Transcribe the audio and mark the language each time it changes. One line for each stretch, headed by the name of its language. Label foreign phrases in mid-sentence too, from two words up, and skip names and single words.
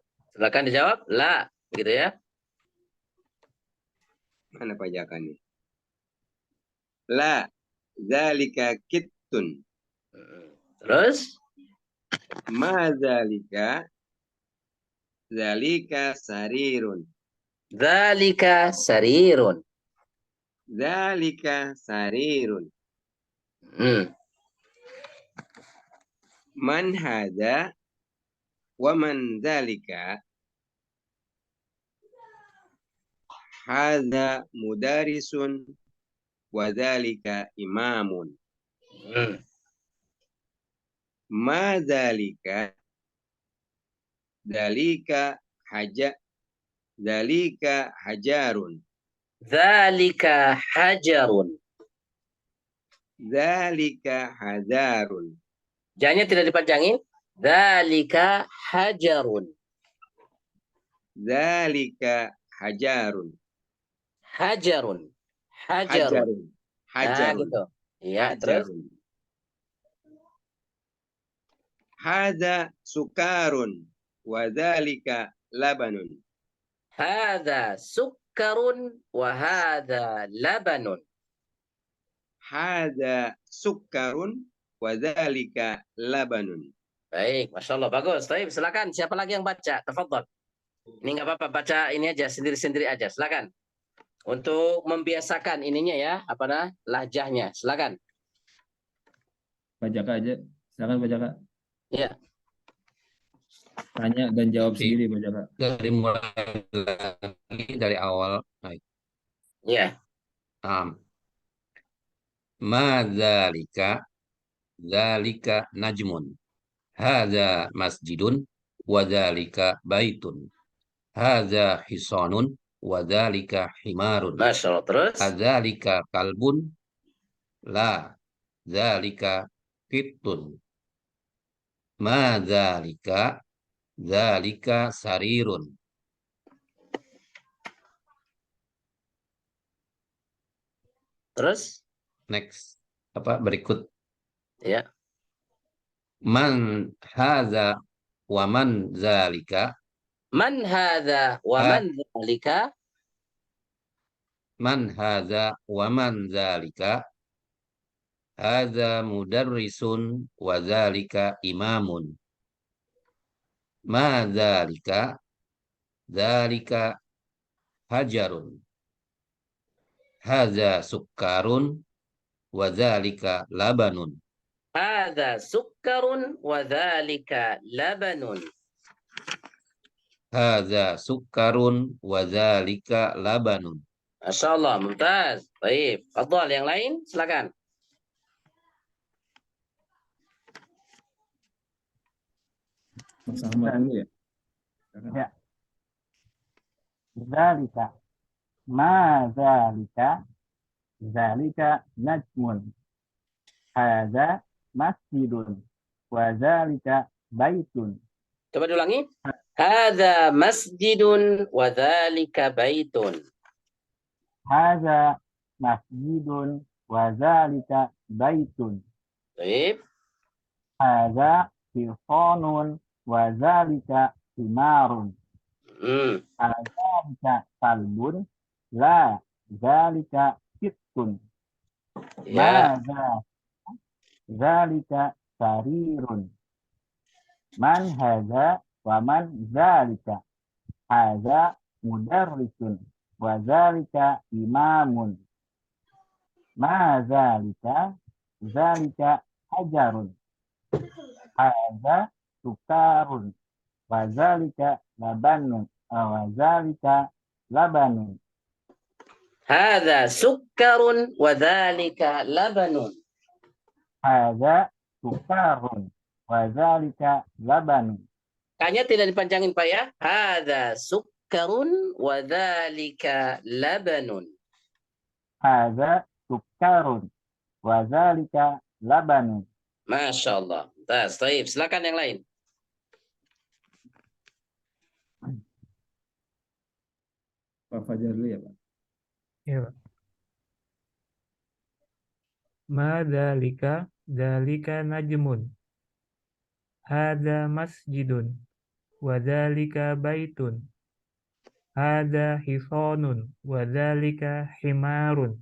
Indonesian: Silakan dijawab. La, gitu ya. Mana pajakannya?
Arabic: لا، ذلك قط.
Indonesian: Terus,
Arabic: ما ذلك، ذلك سرير. ذلك سرير. ذلك سرير. من هذا ومن ذلك. هذا مدرس وذلك إمام. ما ذلك، ذلك حجر. ذلك حجر. ذلك حجر.
Indonesian: Janya tidak dipanjangin.
Arabic: ذلك حجر. ذلك حجر. حجر. حجر. حجر.
Indonesian: Nah,
Arabic: حجر.
Indonesian: gitu. Iya, terus.
Arabic: حجر. هذا سكر وذلك لبن. هذا سكر وهذا لبن. هذا سكر وذلك لبن.
Indonesian: Baik,
Arabic: ما شاء الله.
Indonesian: Bagus. Baik, silakan. Siapa lagi yang baca? Tafadhol. Ini nggak apa-apa. Baca ini aja, sendiri-sendiri aja. Silakan. Untuk membiasakan ininya ya, apa nah, lahjahnya. Silakan. Pak Jaka aja. Silakan Pak Jaka. Iya. Tanya dan jawab Oke. sendiri Pak Jaka. Dari mulai lagi dari awal. Baik. Iya.
Arabic: ما ذلك، ذلك نجم. هذا مسجد وذلك بيت. هذا حصان وذلك حمار. ما شاء الله.
Indonesian: Terus.
Arabic: أذلك كلب. لا، ذلك قط. ما ذلك، ذلك سرير.
Indonesian: Terus. Next. Apa berikut? Ya.
Arabic: من هذا ومن ذلك. من هذا ومن ذلك. من هذا ومن ذلك. هذا مدرس وذلك إمام. ما ذلك، ذلك حجر. هذا سكر وذلك لبن. هذا سكر وذلك لبن. هذا سكر وذلك لبن. ما شاء الله,
Indonesian: mumtaz. Baik. Fadhal, yang lain silakan. Mas Ahmad dulu ya. Ya. Zalika.
Arabic: ما ذلك. ذلك نجم. هذا مسجد. وذلك بيت.
Indonesian: Coba diulangi.
Arabic: هذا مسجد وذلك بيت. هذا مسجد وذلك بيت.
Indonesian: Baik.
Arabic: هذا حصان وذلك حمار. ذلك كلب. لا ذلك قط.
Indonesian: Ya.
Arabic: ما ذلك سرير. من هذا ومن ذلك. هذا مدرس وذلك إمام. ما ذلك حجر. هذا سكر وذلك لبن. وذلك لبن. هذا سكر وذلك لبن. هذا سكر وذلك لبن.
Indonesian: Kayaknya tidak dipanjangin Pak ya.
Arabic: هذا سكر وذلك لبن. هذا سكر وذلك لبن. ما شاء الله.
Indonesian: Baik, silakan yang lain. Pak Fajar dulu ya Pak. Ya, Pak.
Arabic: ما ذلك نجم. هذا مسجد. وذلك بيت. هذا حصان. وذلك حمار.